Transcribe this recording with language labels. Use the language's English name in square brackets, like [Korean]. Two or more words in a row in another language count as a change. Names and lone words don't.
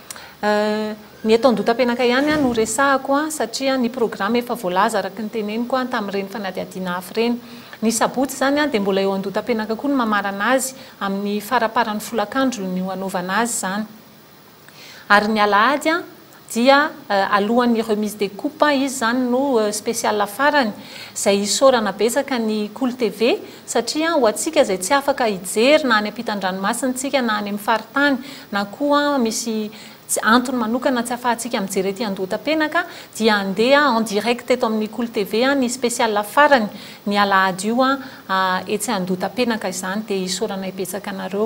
[Malagasy] Ny eto andotam-penaka ihany no resahako satria ny programme efa voalaza araky ny teneniko tamin'ireny fanadihadiana hafa ireny. Ny sabotsy zany dia mbola eo andotam-penaka koa no mamarana azy amin'ny faraparan'ny folakandro no anaovana azy zany. Ary ny alahady dia alohan'ny [French] remise des coupes [Malagasy] izy zany no spécial farany izay isaorana betsaka ny Cool TV satria ho antsika izay tsy afaka hijery na any ampitan-dranomasintsika na any amin'ny faritany na koa misy antony manokana tsy afahantsika mijery ety andotam-penaka dia andeha [French] en direct [Malagasy] eto amin'ny Cool TV ny spécial farany ny alahady io etsy andotam-penaka izany dia isaorana betsaka anareo.